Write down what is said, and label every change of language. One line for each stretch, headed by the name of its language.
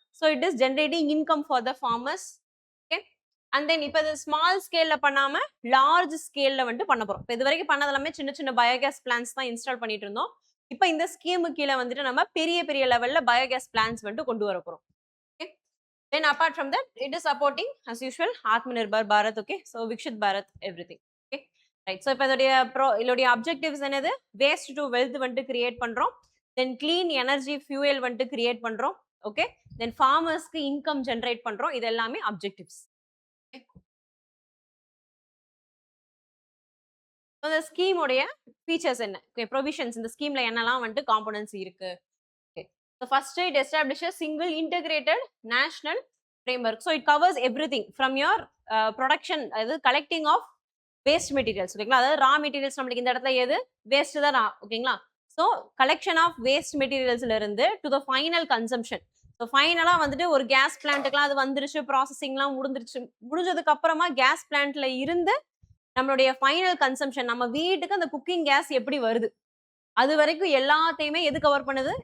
English: So it is generating income for the farmers.
Tamil: Okay, and then இப்போ இது small ஸ்கேல்ல பண்ணாம large ஸ்கேல்ல வந்துட்டு பண்ண போறோம். இப்போ இது வரைக்கும் பண்ணது எல்லாமே சின்ன சின்ன பயோகேஸ் பிளான்ஸ் தான் இன்ஸ்டால் பண்ணிட்டு இருந்தோம். இப்போ இந்த ஸ்கீமு கீழே வந்துட்டு நம்ம பெரிய பெரிய லெவல்ல பயோகேஸ் பிளான்ஸ் வந்துட்டு கொண்டு வர போறோம்.
English: Then apart from that, it is supporting as usual Atmanirbhar Bharat. Okay, so Vikshit Bharat, everything. Okay, right? So
Tamil: இப்போ இதோடைய
English: objectives
Tamil: என்னது? Waste to wealth வந்துட்டு create பண்றோம். Then clean energy fuel வந்துட்டு create பண்றோம். Okay, then farmers க்கு income generate பண்றோம். இது எல்லாமே objectives.
English: Okay, so the scheme உடைய features என்ன?
Tamil: Okay, provisions இந்த ஸ்கீம்ல என்னெல்லாம் வந்துட்டு components இருக்கு?
English: So first it establishes single integrated national framework. So it covers everything from your production, அதாவது collecting of waste materials.
Tamil: ஓகேங்களா, அதாவது ரா மெட்டீரியல்ஸ் நம்மளுக்கு இந்த இடத்துல எது? வேஸ்ட் தான் ரா. ஓகேங்களா, ஸோ கலெக்ஷன் ஆஃப் வேஸ்ட் மெட்டீரியல்ஸ்ல இருந்து
English: To the final consumption.
Tamil: So ஃபைனலா வந்துட்டு ஒரு கேஸ் பிளான்ட்டுக்குலாம் அது வந்துருச்சு, ப்ராசஸிங்லாம் முடிஞ்சதுக்கு அப்புறமா கேஸ் பிளான்ட்ல இருந்து நம்மளுடைய ஃபைனல் கன்சம்ஷன், நம்ம வீட்டுக்கு அந்த குக்கிங் கேஸ் எப்படி வருது, அது வரைக்கும் எல்லாத்தையுமே எது கவர் பண்ணுது?